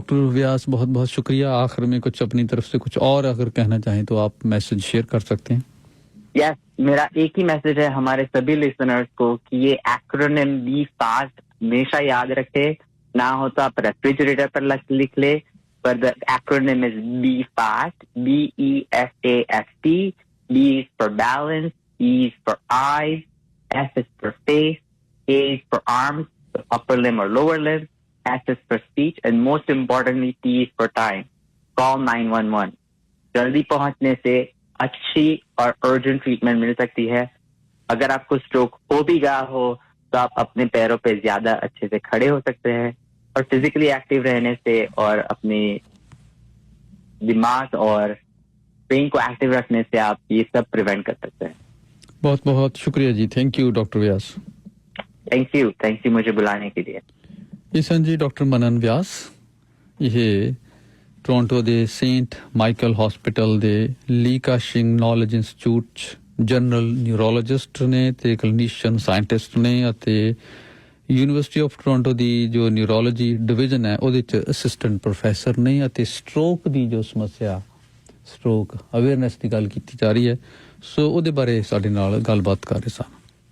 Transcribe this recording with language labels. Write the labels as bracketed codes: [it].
[hi] Doctor व्यास, बहुत बहुत शुक्रिया। आखिर में कुछ अपनी तरफ से कुछ और अगर कहना चाहें तो आप मैसेज शेयर कर सकते हैं। यस, मेरा एक ही मैसेज है हमारे सभी लिसनर्स को कि ये एक्रोनिम बी फास्ट हमेशा याद रखे। ना हो तो आप रेफ्रिजरेटर पर लिख ले, पर [en] the acronym is be fast, [hi] BEFAST। [en] B is for balance, E is for eyes, F is for face, A is for arms, the upper limb or lower limb, S is for speech, and most importantly, T is for time. Call 911. [hi] जल्दी पहुंचने से अच्छी और urgent treatment मिल सकती है। अगर आपको stroke हो भी गया हो तो आप अपने पैरों पे ज्यादा अच्छे से खड़े हो सकते हैं, और फिजिकली एक्टिव रहने से और अपने दिमाग और ब्रेन को एक्टिव रखने से आप ये सब प्रिवेंट कर सकते हैं। बहुत बहुत शुक्रिया जी। [en] Thank you doctor Vyas. Thank you [hi] मुझे बुलाने के लिए। [pa] ये सन जी डॉक्टर मनन व्यास, ये ਟੋਰਾਂਟੋ ਦੇ ਸੇਂਟ ਮਾਈਕਲ ਹਸਪੀਟਲ ਦੇ ਲੀ ਕਾਸ਼ਿੰਗ ਨੌਲੇਜ ਇੰਸਟੀਚਿਊਟ ਜਨਰਲ ਨਿਊਰੋਲੋਜਿਸਟ ਨੇ ਤੇ ਕਲੀਨਿਸ਼ੀਅਨ ਸਾਇੰਟਿਸਟ ਨੇ, ਅਤੇ ਯੂਨੀਵਰਸਿਟੀ ਆਫ ਟੋਰਾਂਟੋ ਦੀ ਜੋ ਨਿਊਰੋਲੋਜੀ ਡਿਵੀਜ਼ਨ ਹੈ ਉਹਦੇ ਚ ਅਸਿਸਟੈਂਟ ਪ੍ਰੋਫੈਸਰ ਨੇ, ਅਤੇ ਸਟ੍ਰੋਕ ਦੀ ਜੋ ਸਮੱਸਿਆ, ਸਟ੍ਰੋਕ ਅਵੇਅਰਨੈਸ ਦੀ ਗੱਲ ਕੀਤੀ ਜਾ ਰਹੀ ਹੈ, ਸੋ ਉਹਦੇ ਬਾਰੇ ਸਾਡੇ ਨਾਲ ਗੱਲਬਾਤ ਕਰ ਰਹੇ ਸਨ।